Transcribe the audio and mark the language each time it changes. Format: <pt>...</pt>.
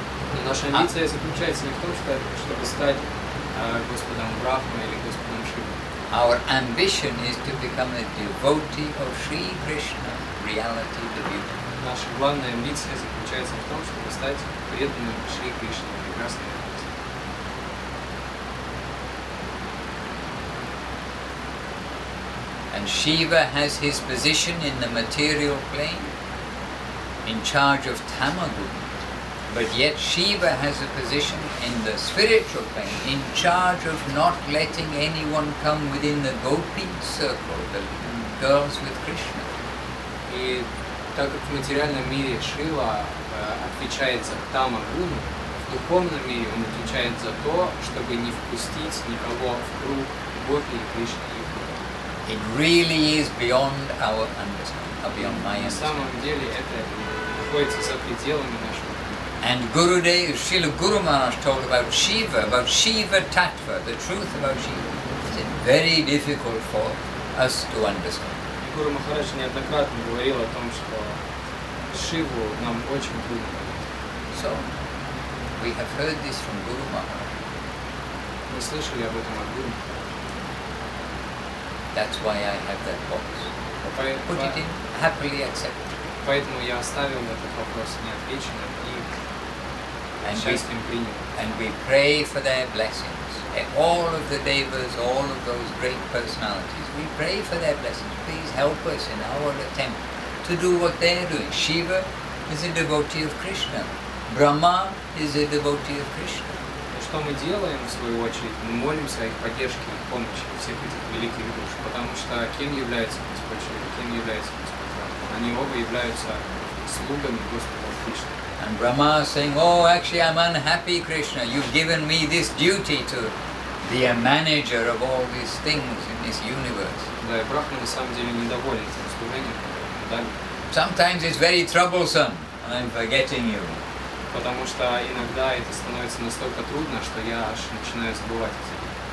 <ru>Но наша амбиция заключается не в том, чтобы стать Господом Брахмой или Господом Шивой.</ru> <en>Our ambition is to become a devotee of Sri Krishna, reality, the beauty.</en> <ru>Наша главная амбиция заключается в том, чтобы стать преданным Шри Кришне, прекрасной реальности.</ru> <en>And Shiva has his position in the material plane, in charge of Tamagun. But yet Shiva has a position in the spiritual plane, in charge of not letting anyone come within the gopi circle, the girls with Krishna.</en> <ru>И так как в материальном мире Шрила отвечает за Тамагуну, в духовном мире он отвечает за то, чтобы не впустить никого в круг гопи и Кришны.</ru> <en>It really is beyond our understanding, beyond my</en> <ru>На</ru> <en>understanding.</en> <ru>самом деле это находится за пределами нашего.</ru> <en>And Gurudev, Srila Guru Maharaj told about Shiva Tattva, the truth about Shiva. It's very difficult for us to understand.</en> <ru>Гуру Махарадж неоднократно говорил о том, что Шиву нам очень трудно понять.</ru> <en>So, we have heard this from Guru Maharaj.</en> <ru>Мы слышали об этом от Гуру.</ru> <en>That's why I have that box. Put it in, happily accept it.</en> <ru>Поэтому я оставил этот вопрос неотвеченным и счастьем принял.</ru> <en>And we pray for their blessings. All of the devas, all of those great personalities, we pray for their blessings. Please help us in our attempt to to do what they are doing. Shiva is a devotee of Krishna. Brahma is a devotee of Krishna.</en> <ru>И что мы делаем, в свою очередь, мы молимся о их поддержке, их помощи, всех этих великих душ, потому что кем является Господь Шрила, кем является Господь Рама? Они оба являются слугами Господа Кришны.</ru> <en>And Brahma is saying, oh, actually I'm unhappy, Krishna. You've given me this duty to be a manager of all these things in this universe.</en> <ru>Да, и Брахма на самом деле недоволен тем служением, которое ему дали.</ru> <en>Sometimes it's very troublesome. I'm forgetting you.</en> <ru>Потому что иногда это становится настолько трудно, что я аж начинаю забывать о тебе.</ru>